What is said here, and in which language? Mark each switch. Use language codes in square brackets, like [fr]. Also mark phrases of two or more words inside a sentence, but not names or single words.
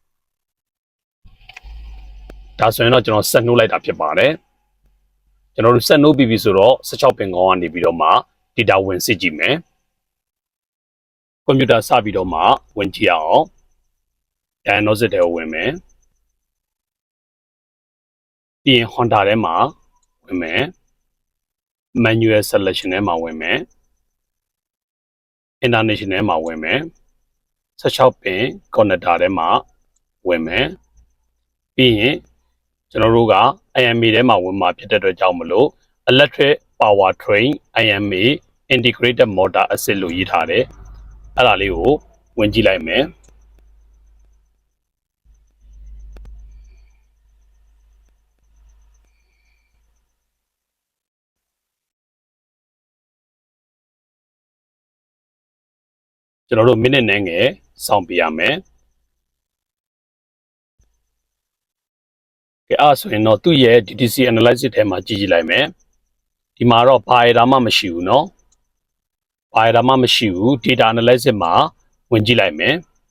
[my] ဒါဆိုရင်တော့ကျွန်တော်ဆက်နှိုးလိုက်တာဖြစ်ပါတယ်ကျွန်တော်တို့ဆက်နှိုးပြီးပြီဆိုတော့16ပင်ကောင်းကနေပြီးတော့မှ data ဝင်စစ်ကြည့်မယ်ကွန်ပျူတာစပြီးတော့မှဝင်ကြည့်အောင် diagnosis တွေကိုဝင်မယ်ပြီးရင် Honda ထဲမှာဝင်မယ် [en] manual selection [my] ထဲမှာဝင်မယ် international ထဲမှာဝင်မယ်16 [en] pin connector [my] ထဲမှာဝင်မယ်ပြီးရင်ကျွန်တော်တို့က IMA ထဲမှာဝင်မှာဖြစ်တဲ့အတွက်ကြောင့်မလို့ [en] electric power train IMA integrated motor assist [my] လို့ရေးထားတယ်အဲ့ဒါလေးကိုဝင်ကြည့်လိုက်မယ် ကျွန်တော်တို့မိနစ်နဲ့ငယ်စောင့်ပြရမယ်ကဲအဲ့ဆိုရင်တော့သူ့ရဲ့ [en] DTC analysis [my] ထဲမှာကြည့်ကြည့်လိုက်မယ်ဒီမှာတော့ဘာရတာမှမရှိဘူးเนาะဘာရတာမှမရှိဘူး [en] data analysis [my] မှာဝင်ကြည့်လိုက်မယ်